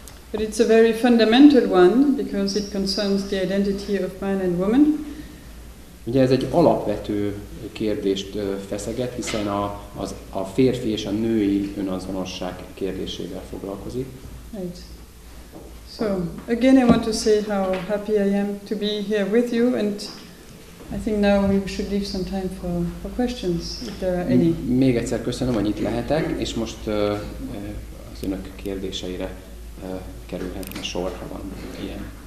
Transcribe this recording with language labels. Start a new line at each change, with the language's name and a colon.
English: But it's a very fundamental one because it concerns the identity of man and woman.
Hungarian: Ugye ez egy alapvető kérdést feszeget, hiszen a férfi és a női önazonosság kérdésével foglalkozik.
English: Right. So, again I want to say how happy I am to be here with you, and I think now we should leave some time for questions, if there are any.
Hungarian: Még egyszer köszönöm, hogy itt lehetek, és most az önök kérdéseire kerülhetne sor, ha van ilyen.